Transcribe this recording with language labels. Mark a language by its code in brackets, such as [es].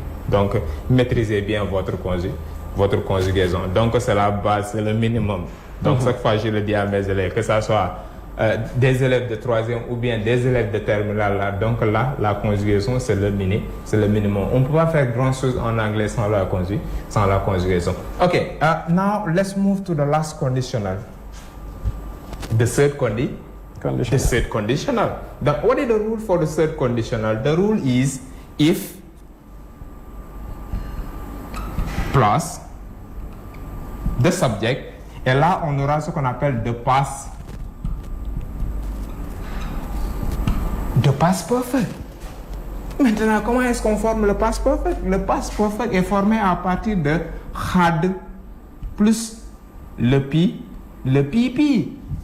[fr] Donc, maîtrisez bien votre conjugaison. Donc, c'est la base, c'est le minimum. Donc, chaque fois, je le dis à mes élèves, que ce soit des élèves de 3e ou bien des élèves de terminale. Là. Donc, là, la conjugaison, c'est le minimum. On ne peut pas faire grand-chose en anglais sans la conjugaison. [en] OK, now let's move to the last conditional. The third conditional. What is the rule for the third conditional? The rule is if plus the subject. [fr] Et là, on aura ce qu'on appelle the past perfect. Maintenant, comment est-ce qu'on forme le past perfect? Le past perfect est formé à partir de had plus le pp.